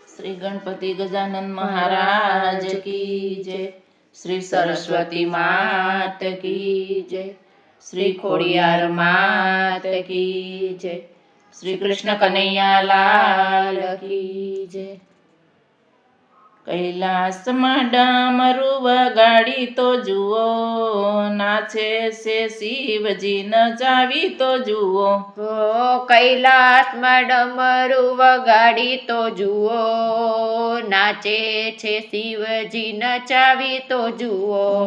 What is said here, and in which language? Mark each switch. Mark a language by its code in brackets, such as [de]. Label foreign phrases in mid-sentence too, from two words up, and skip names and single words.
[hi] श्री गणपति गजानन महाराज की जय। श्री सरस्वती मात की जय। श्री खोड़ियार मात की जय। श्री कृष्ण कन्हैया लाल की जय। [gu] कैलासમાં ડમરુ વગાડી તો જુઓ, નાચે છે શિવજી નચાવી તો જુઓ. કૈલાસમાં ડમરુ વગાડી તો જુઓ, નાચે છે શિવજી નચાવી તો જુઓ.